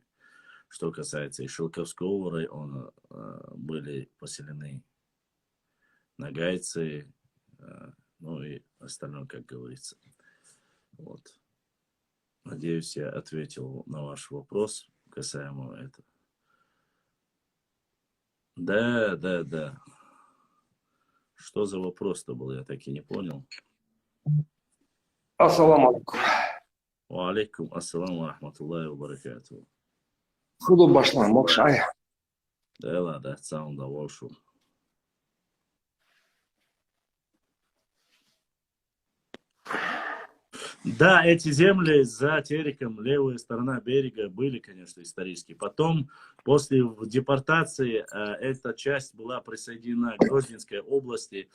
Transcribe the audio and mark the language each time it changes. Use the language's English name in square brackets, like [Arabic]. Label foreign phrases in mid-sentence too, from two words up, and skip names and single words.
[Russian] Что касается и Шелковского района, были поселены нагайцы, ну и остальное, как говорится. Вот. Надеюсь, я ответил на ваш вопрос касаемо этого. Да. Что за вопрос-то был, я так и не понял. [Arabic] السلام عليكم. وعليكم السلام رحمة الله وبركاته. Худу башлам, мокшай. [Russian] Да ладно, сам удовольствие. Да, эти земли за Тереком, левая сторона берега, были, конечно, исторические. Потом, после депортации, эта часть была присоединена к Грозненской области.